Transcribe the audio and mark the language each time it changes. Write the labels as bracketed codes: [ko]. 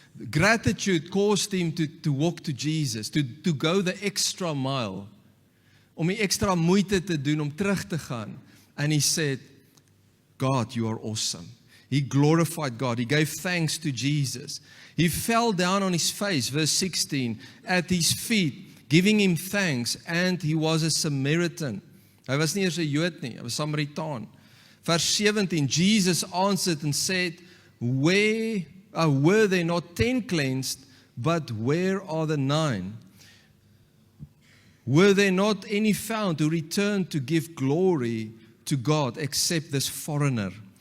[en] Gratitude caused him to walk to Jesus, to go the extra mile, [af] om die extra moeite te doen, om terug te gaan. [en] And he said, God, you are awesome. He glorified God. He gave thanks to Jesus. He fell down on his face, verse 16, at his feet, giving him thanks, and he was a Samaritan. [af] Hy was nie eers 'n Jood nie, hy was Samaritaan. [en] Verse 17, Jesus answered and said, were there not 10 cleansed, but where are the 9? Were there not any found who returned to give glory to God except this foreigner?